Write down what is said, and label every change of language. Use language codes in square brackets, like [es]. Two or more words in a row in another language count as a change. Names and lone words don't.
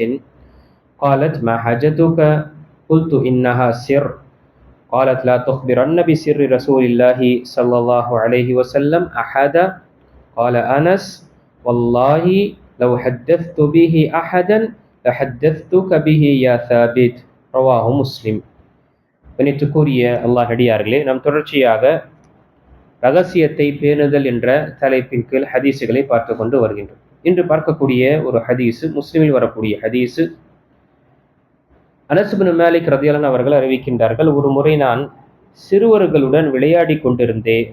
[ar] قالت: ما حاجتك؟ قلت: إنها سر. قالت: لا تخبرن بسر رسول الله صلى الله عليه وسلم أحدا. قال أنس: والله لو حدثت به أحدا لحدثتك به يا ثابت. رواه مسلم. [ta] கணித்துக்குரிய அல்லாஹ் அடியார்களே, நாம் தொடர்ச்சியாக ரகசியத்தை பேணுதல் என்ற தலைப்பின் கீழ் ஹதீஸுகளை பார்த்து கொண்டு வருகின்றோம். இன்று பார்க்கக்கூடிய ஒரு ஹதீஸு முஸ்லிமில் வரக்கூடிய ஹதீஸு. அனஸ் பின் மாலிக் [ar] رضي الله عنه [ta] அவர்கள் அறிவிக்கின்றார்கள், ஒரு முறை நான் சிறுவர்களுடன் விளையாடி கொண்டிருந்தேன்.